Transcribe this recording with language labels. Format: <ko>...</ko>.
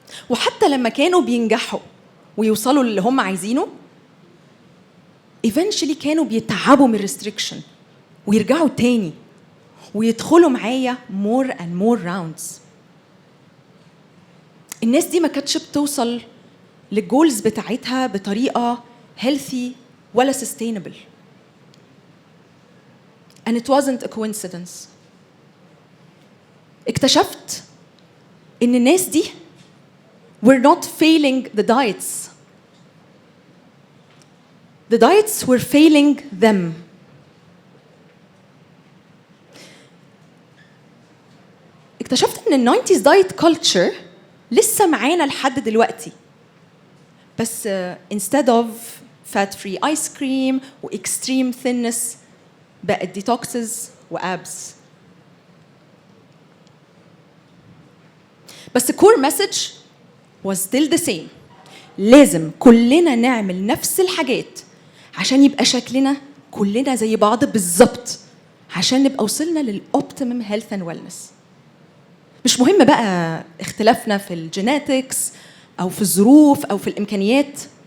<ar>وحتى لما كانوا بينجحوا ويوصلوا اللي هم عايزينه، eventually كانوا بيتعبوا من restriction ويرجعوا تاني ويدخلوا معايا</ar> <en>more and more rounds.</en> <ar>الناس دي ما كانتش بتوصل للجولز بتاعتها بطريقة healthy ولا sustainable.</ar> <en>And it wasn't a coincidence.</en> <ar>اكتشفت إن الناس دي</ar> <en>were not failing the diets. The diets were failing them.</en> <ar>اكتشفت إن ال 90s diet culture لسه معانا لحد دلوقتي، بس</ar> <en>instead of fat free ice cream</en> <ar>و</ar> <en>extreme thinness</en> <ar>بقت detoxes و abs.</ar> <en>بس core message was still the same.</en> <ar>لازم كلنا نعمل نفس الحاجات عشان يبقى شكلنا كلنا زي بعض بالظبط، عشان نبقى وصلنا لل</ar> <en>optimum health and wellness.</en> <ar>مش مهم بقى اختلافنا في الجيناتكس أو في الظروف أو في الإمكانيات.</ar>